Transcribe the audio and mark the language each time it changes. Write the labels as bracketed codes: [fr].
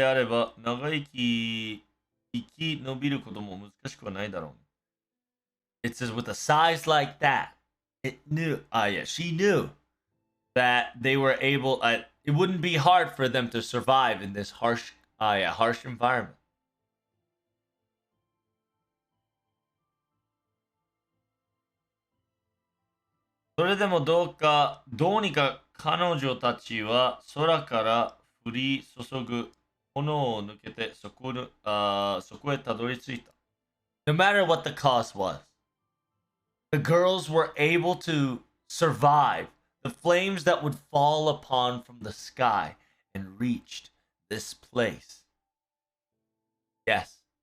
[ja] 生き延びることも難しくはないだろう。 [en] It says with a size like that, she knew that they were able. It wouldn't be hard for them to survive in this harsh environment. [ja] それでもどうにか彼女たちは空から降り注ぐ炎を抜けてそこへたどり着いた。 [en] No matter what the cost was, the girls were able to survive the flames that would fall upon from the sky and reached this place. Yes.